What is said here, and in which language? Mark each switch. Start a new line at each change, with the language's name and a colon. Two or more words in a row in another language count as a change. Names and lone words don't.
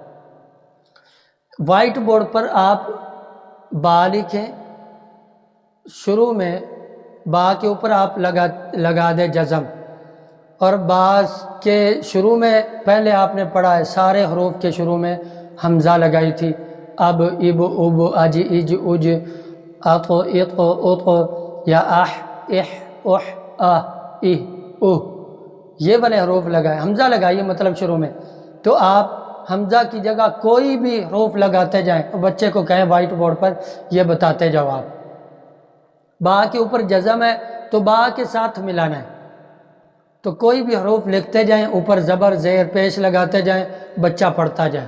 English: white board
Urdu: پر آپ با لکھیں، شروع میں با کے اوپر آپ لگا دیں جزم، اور با کے شروع میں پہلے آپ نے پڑھا ہے سارے حروف کے شروع میں حمزہ لگائی تھی. اب اب اب اج اج اج اطو اطو اطو، یا اح اح اح اہ اہ اوہ، یہ والے حروف لگائے، حمزہ لگائیے مطلب شروع میں. تو آپ حمزہ کی جگہ کوئی بھی حروف لگاتے جائیں، بچے کو کہیں
English: white board
Urdu: پر یہ بتاتے جاؤ. آپ با کے اوپر جزم ہے تو با کے ساتھ ملانا ہے، تو کوئی بھی حروف لکھتے جائیں، اوپر زبر زیر پیش لگاتے جائیں، بچہ پڑھتا جائے.